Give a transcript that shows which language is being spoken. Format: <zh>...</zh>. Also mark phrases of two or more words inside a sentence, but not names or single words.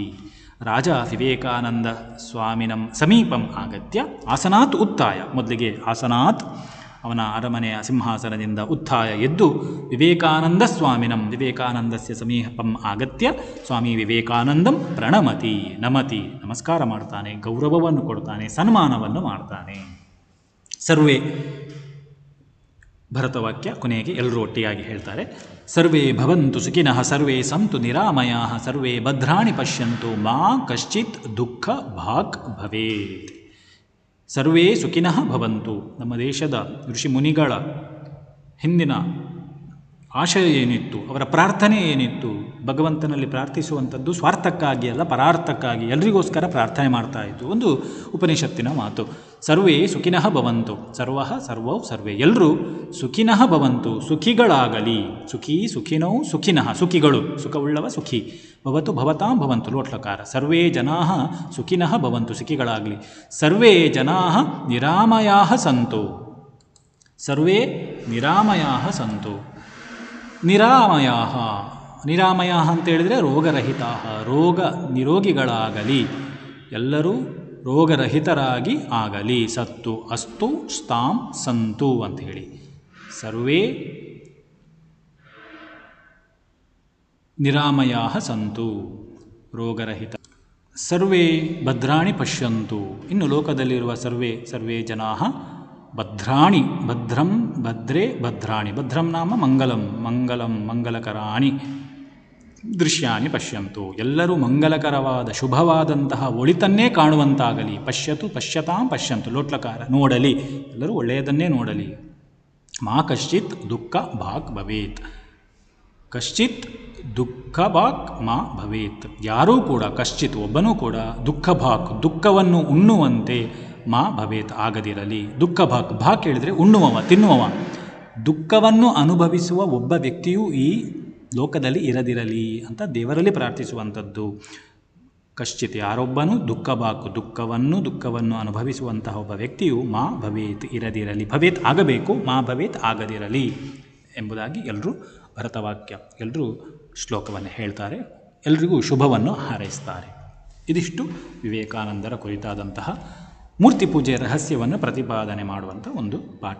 <sa>ರಾಜ ವಿವೇಕಾನಂದ ಸ್ವಾಮಿನಂ ಸಮೀಪಂ ಆಗತ್ಯ ಆಸನಾತ್ ಉತ್ತಾಯ, ಮೊದಲಿಗೆ ಆಸನಾತ್</sa> <kn>ಅವನ ಅರಮನೆಯ ಸಿಂಹಾಸನದಿಂದ</kn> <sa>ಉತ್ಥಾಯ ಎದ್ದು ವಿವೇಕಾನಂದ ಸ್ವಾಮಿನಂ, ವಿವೇಕಾನಂದಸ್ಯ ಸಮೀಪಂ ಆಗತ್ಯ ಸ್ವಾಮಿ ವಿವೇಕಾನಂದಂ ಪ್ರಣಮತಿ, ನಮತಿ,</sa> <kn>ನಮಸ್ಕಾರ ಮಾಡ್ತಾನೆ, ಗೌರವವನ್ನು ಕೊಡ್ತಾನೆ, ಸನ್ಮಾನವನ್ನು ಮಾಡ್ತಾನೆ. ಸರ್ವೇ, ಭರತವಾಕ್ಯ ಕೊನೆಗೆ ಎಲ್ಲರೂ ಒಟ್ಟಿಯಾಗಿ ಹೇಳ್ತಾರೆ.</kn> <sa>ಸರ್ವೇ ಭವಂತು ಸುಖಿನಃ, ಸರ್ವೇ ಸಂತು ನಿರಾಮಯಾಃ, ಸರ್ವೇ ಭದ್ರಾಣಿ ಪಶ್ಯಂತು, ಮಾ ಕಶ್ಚಿತ್ ದುಃಖ ಭಾಗ್ ಭವೇತ್. ಸರ್ವೇ ಸುಖಿನಃ ಭವಂತು.</sa> <kn>ನಮ್ಮ ದೇಶದ ಋಷಿ ಮುನಿಗಳ ಹಿಂದಿನ ಆಶಯ ಏನಿತ್ತು, ಅವರ ಪ್ರಾರ್ಥನೆ ಏನಿತ್ತು, ಭಗವಂತನಲ್ಲಿ ಪ್ರಾರ್ಥಿಸುವಂಥದ್ದು ಸ್ವಾರ್ಥಕ್ಕಾಗಿ ಅಲ್ಲ, ಪರಾರ್ಥಕ್ಕಾಗಿ, ಎಲ್ರಿಗೋಸ್ಕರ ಪ್ರಾರ್ಥನೆ ಮಾಡ್ತಾ ಇತ್ತು. ಒಂದು ಉಪನಿಷತ್ತಿನ ಮಾತು.</kn> <sa>ಸರ್ವೇ ಸುಖಿನಃ ಭವಂತು, ಸರ್ವೌ ಸರ್ವೇ, ಎಲ್ಲರೂ ಸುಖಿನಃ ಭವಂತು, ಸುಖಿಗಳಾಗಲಿ. ಸುಖಿನೌ ಸುಖಿನಃ,</sa> <kn>ಸುಖಿಗಳು, ಸುಖವುಳ್ಳವ ಸುಖಿ.</kn> <sa>ಭವತು ಭವತಾಂ ಭವಂತು, ಲೋಟ್ಲಕಾರ. ಸರ್ವೇ ಜನಾಃ ಸುಖಿನಃ ಭವಂತು, ಸುಖಿಗಳಾಗಲಿ. ಸರ್ವೇ ಜನಾಃ ನಿರಾಮಯಾಃ ಸಂತು, ಸರ್ವೇ ನಿರಾಮಯಾಃ ಸಂತು.</sa> <kn>ನಿರಾಮಯಾಃ ಅಂತೇಳಿದರೆ ರೋಗರಹಿತಾಃ, ನಿರೋಗಿಗಳಾಗಲಿ, ಎಲ್ಲರೂ ರೋಗರಹಿತರಾಗಿ ಆಗಲಿ.</kn> <sa>ಸತ್ತು ಅಸ್ತು ಸ್ತಾಂ ಸಂತು</sa> <kn>ಅಂತ ಹೇಳಿ.</kn> <sa>ಸರ್ವೇ ನಿರಾಮಯಾಃ ಸಂತು, ರೋಗರಹಿತ. ಸರ್ವೇ ಭದ್ರಾಣಿ ಪಶ್ಯಂತು,</sa> <kn>ಇನ್ನು ಲೋಕದಲ್ಲಿರುವ</kn> <sa>ಸರ್ವೇ ಜನಾಃ ಭದ್ರಾಣಿ, ಭದ್ರಾಣಿ, ಭದ್ರಂ ನಾಮ ಮಂಗಲಕರಾಣಿ ದೃಶ್ಯಾನಿ ಪಶ್ಯಂತು,</sa> <kn>ಎಲ್ಲರೂ ಮಂಗಲಕರವಾದ ಶುಭವಾದಂತಹ ಒಳಿತನ್ನೇ ಕಾಣುವಂತಾಗಲಿ.</kn> <sa>ಪಶ್ಯತಾಂ ಪಶ್ಯಂತು,</sa> <kn>ಲೋಟ್ಲಕಾರ, ನೋಡಲಿ, ಎಲ್ಲರೂ ಒಳ್ಳೆಯದನ್ನೇ ನೋಡಲಿ.</kn> <sa>ಮಾ ಕಶ್ಚಿತ್ ದುಃಖ ಭಾಗ್ ಭವೇತ್, ಕಶ್ಚಿತ್ ದುಃಖ ಭಾಗ್ ಮಾ ಭವೇತ್,</sa> <kn>ಯಾರೂ ಕೂಡ, ಕಶ್ಚಿತ್ ಒಬ್ಬನೂ ಕೂಡ, ದುಃಖವನ್ನು ಉಣ್ಣುವಂತೆ</kn> <sa>ಮಾ ಭವೇತ್</sa> <kn>ಆಗದಿರಲಿ. ಭಾಗ್ ಹೇಳಿದರೆ ಉಣ್ಣುವವ, ತಿನ್ನುವವ. ದುಃಖವನ್ನು ಅನುಭವಿಸುವ ಒಬ್ಬ ವ್ಯಕ್ತಿಯೂ ಈ ಲೋಕದಲ್ಲಿ ಇರದಿರಲಿ ಅಂತ ದೇವರಲ್ಲಿ ಪ್ರಾರ್ಥಿಸುವಂಥದ್ದು. ಕಶ್ಚಿತ್, ಯಾರೊಬ್ಬನು ದುಃಖವನ್ನು ಅನುಭವಿಸುವಂತಹ ಒಬ್ಬ ವ್ಯಕ್ತಿಯು</kn> <sa>ಮಾ ಭವೇತ್,</sa> <kn>ಇರದಿರಲಿ. ಭವೇತ್ ಆಗಬೇಕು,</kn> <sa>ಮಾ ಭವೇತ್</sa> <kn>ಆಗದಿರಲಿ ಎಂಬುದಾಗಿ ಎಲ್ಲರೂ ಭರತವಾಕ್ಯ, ಎಲ್ಲರೂ ಶ್ಲೋಕವನ್ನು ಹೇಳ್ತಾರೆ, ಎಲ್ರಿಗೂ ಶುಭವನ್ನು ಹಾರೈಸ್ತಾರೆ. ಇದಿಷ್ಟು ವಿವೇಕಾನಂದರ ಕುರಿತಾದಂತಹ ಮೂರ್ತಿ ಪೂಜೆಯ ರಹಸ್ಯವನ್ನು ಪ್ರತಿಪಾದನೆ ಮಾಡುವಂಥ ಒಂದು ಪಾಠ.</kn>